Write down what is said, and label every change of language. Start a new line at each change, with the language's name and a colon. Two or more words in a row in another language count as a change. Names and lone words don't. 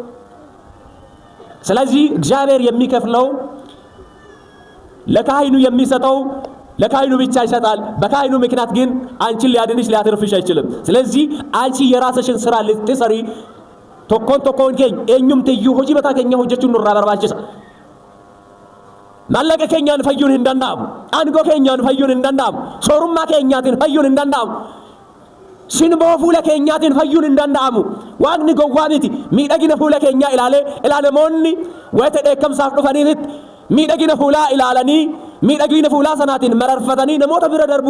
Amharic: ስለዚህ እግዚአብሔር የሚከፍለው ለካህኑ የሚሰጠው ለካህኑ ብቻ ይሰጣል በካህኑ ምክንያት ግን አንቺ ሊያድንሽ ሊያተርፍሽ አይችልም ስለዚህ አንቺ የራስሽን ስራ ልትሰሪ
Oromo: tokkon keenya eenyumtiyyu hojii mataa keenya hojjechuun nurraa barbaachisa maallaqa keenyaan fayyuun hin danda'amu aangoo keenyaan fayyuun hin danda'amu soorummaa keenyaatiin fayyuun hin danda'amu sinboo fuula keenyaatiin fayyuun hin danda'amu waaqni gowwaa miti miidhagina fuula keenyaa ilaalamoonni wayita dheekkamsaaf dhufaniitti miidhagina fuulaa ilaalanii miidhagina fuulaa sanaatiin mararfatanii namoota bira darbuu